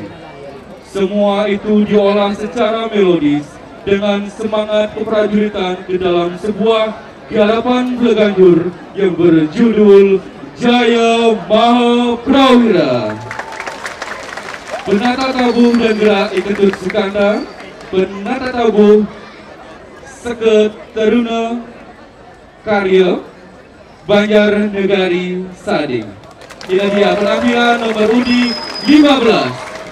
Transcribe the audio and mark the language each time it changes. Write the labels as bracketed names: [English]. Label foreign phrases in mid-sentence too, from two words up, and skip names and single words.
[Indonesian] Semua itu diolah secara melodis dengan semangat keprajuritan ke dalam sebuah garapan Gaganjur yang berjudul Jaya Maha Prawira. Penata tabuh dan gerak I Ketut Sukanta, penata tabuh Seket Teruna Karya Banjar Negari Sading. Ini dia penampilan nomor undi 15.